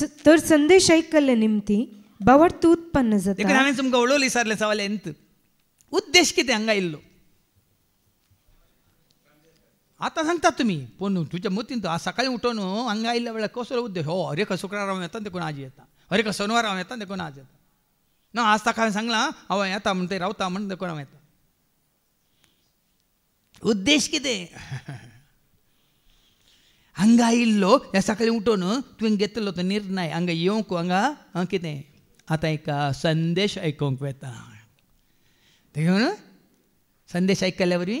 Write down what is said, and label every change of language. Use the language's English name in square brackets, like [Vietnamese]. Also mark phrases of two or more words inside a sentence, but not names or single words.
[Konkani] तर संदेश आयकल्ले निमती भावार्थ उत्पन्न जाता हांवें तुमकां उलोवली विचारलें सवाल एंत उद्देश कितें हांगा येयल्लो आतां सांगतात तुमी पूण तुज्या मतीन आज सकाळीं उठून हांगा आयिल्ल्या वेळार कसलो उद्देश अरे का शुक्रार हांव येता देखून आज येता अरे का शनिवार हांव येता देखून आज येता ना आज ताका हांवें सांगलां हांव येता म्हण ते रावता म्हण देखून हांव येता उद्देश कितें हांगा आयिल्लो ह्या सकाळीं उठून तुवें घेतलो तो निर्णय हांगा येवंक हांगा कितें आतां एका संदेश आयकूंक येता देखून संदेश आयकल्ल्या वरवीं